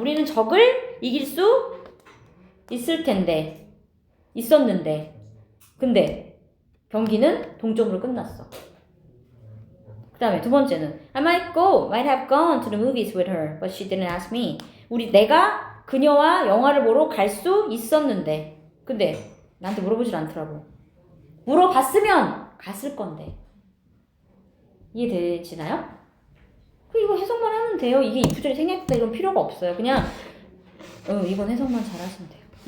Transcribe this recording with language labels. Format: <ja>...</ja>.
<ko>우리는 적을 이길 수 있을 텐데. 있었는데. 근데 경기는 동점으로 끝났어. 그 다음에 두 번째는</ko> <en>I might have gone to the movies with her, but she didn't ask me.</en> <ko>내가 그녀와 영화를 보러 갈 수 있었는데 근데 나한테 물어보질 않더라고. 물어봤으면 갔을 건데. 이해되시나요? 이거 해석만 하면 돼요. 이게 if 절이 생략했다 이런 필요가 없어요. 그냥 이건 해석만 잘 하시면 돼요.</ko>